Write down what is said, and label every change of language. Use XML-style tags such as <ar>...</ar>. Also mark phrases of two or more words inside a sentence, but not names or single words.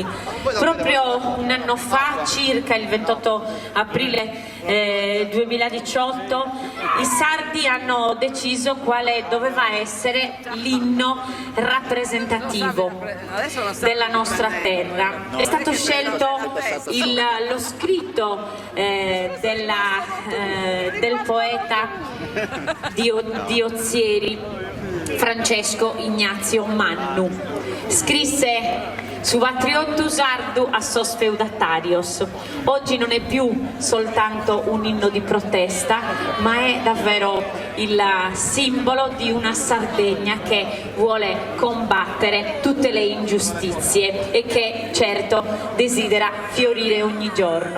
<it>Proprio un anno fa, circa il 28 aprile 2018, i sardi hanno deciso quale doveva essere l'inno rappresentativo della nostra terra. È stato scelto lo scritto del poeta di Ozieri, Francesco Ignazio Mannu. Scrisse su Vatriottu sardu a sos feudatarios. Oggi non è più soltanto un inno di protesta, ma è davvero il simbolo di una Sardegna che vuole combattere tutte le ingiustizie e che certo desidera fiorire ogni giorno.</it>